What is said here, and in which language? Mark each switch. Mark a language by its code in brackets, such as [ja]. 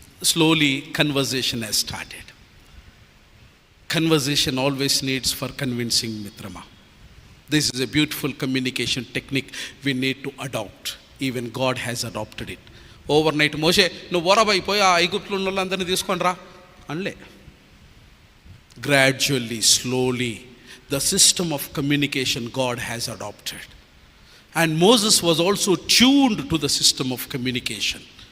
[en] Slowly conversation has started. Conversation always needs for convincing mitrama. This is a beautiful communication technique we need to adopt. Even God has adopted it. [te] Overnight మోషే నువ్వు వరబైపోయి ఆ ఐగుప్తులో ఉన్న వాళ్ళందరినీ తీసుకొని రా అనలే. [en] Gradually, slowly, the system of communication God has adopted. And Moses was also tuned to the system of communication.